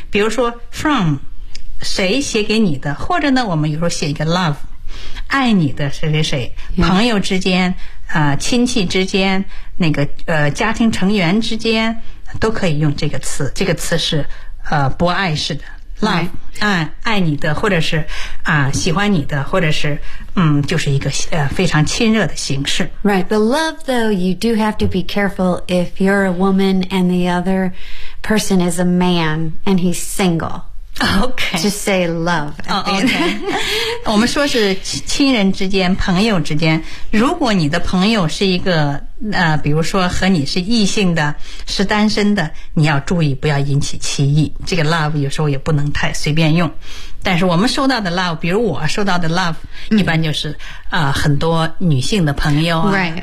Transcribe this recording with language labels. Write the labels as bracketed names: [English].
[Chinese] 比如说 from, 谁写给你的，或者呢我们有时候写一个 love, 爱你的谁谁谁、朋友之间、亲戚之间、那个家庭成员之间都可以用这个词。这个词是博爱式的。Love,、爱你的或者是、喜欢你的或者是、就是一个、非常亲热的形式。 [English] Right, but love though, you do have to be careful if you're a woman and the other person is a man and he's single. Okay. Just say love. Okay. [Chinese] 我们说是亲人之间朋友之间，如果你的朋友是一个比如说和你是异性的是单身的，你要注意不要引起歧义，这个 love 有时候也不能太随便用。但是我们收到的 love， 比如我收到的 love、一般就是很多女性的朋友啊、